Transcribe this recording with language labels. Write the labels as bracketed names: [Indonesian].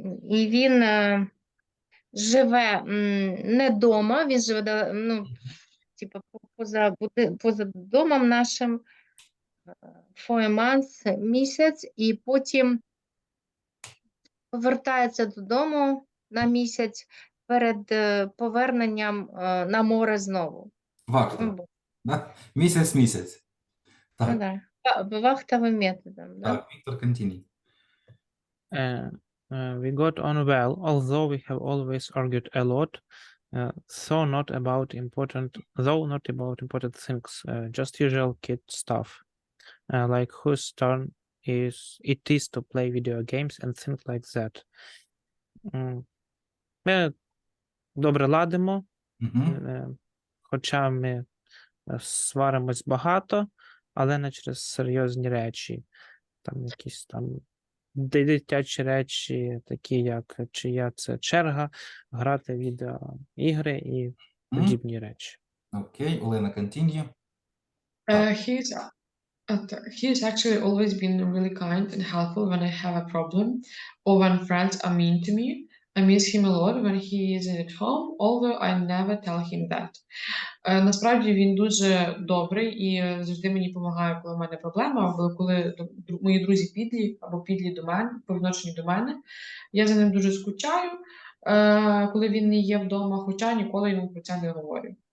[Ukrainian] І він живе не вдома, він живе ну, типу, поза домом нашим [English] for a month, [Ukrainian] місяць, і потім повертається додому на місяць перед поверненням на море знову. Вахта. Да? Місяць. Ну, Так, да. Вахтовим методом, да? так, Віктор, continue. [English] We got on well, although we have always argued a lot. Though not about important things, just usual kid stuff, like whose turn it is to play video games and things like that. [Ukrainian] Ми добре ладимо, Угу. хоча ми сваримось багато, але не через серйозні речі. Там якісь там дитячі речі, такі як чия це черга, грати в відеоігри і подібні речі. [English] Окей, Олена, continue. He's actually always been really kind and helpful when I have a problem or when friends are mean to me. I miss him a lot when he isn't at home, although I never tell him that. [Ukrainian] Насправді він дуже добрий і завжди мені допомагає, коли в мене проблема, або коли мої друзі підлі, або підлі до мене, по відношенню до мене. Я за ним дуже скучаю, коли він не є вдома, хоча ніколи йому про це не говорю.